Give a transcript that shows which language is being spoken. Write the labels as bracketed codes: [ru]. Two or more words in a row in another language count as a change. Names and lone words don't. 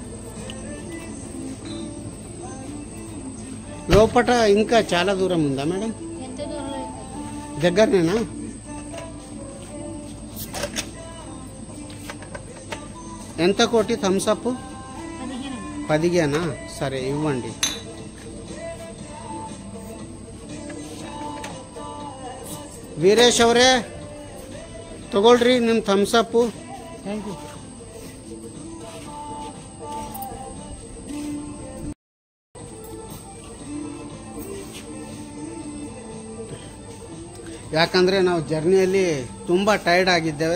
[te] లోపట ఇంకా చాలా దూరం ఉందా మేడం? దగ్గరనేనా? ఎంత కోటి థమ్స్ అప్? 15. సరే ఇవ్వండి. [kn] ವೀರೇಶ್ ಅವರೇ ತಗೊಳ್ರಿ ನಿಮ್ಮ ಥಮ್ಸ್ ಅಪ್. [en] thank you. [kn] ಯಾಕಂದರೆ ನಾವು ಜರ್ನಿಯಲ್ಲಿ ತುಂಬ ಟೈರ್ಡ್ ಆಗಿದ್ದೇವೆ.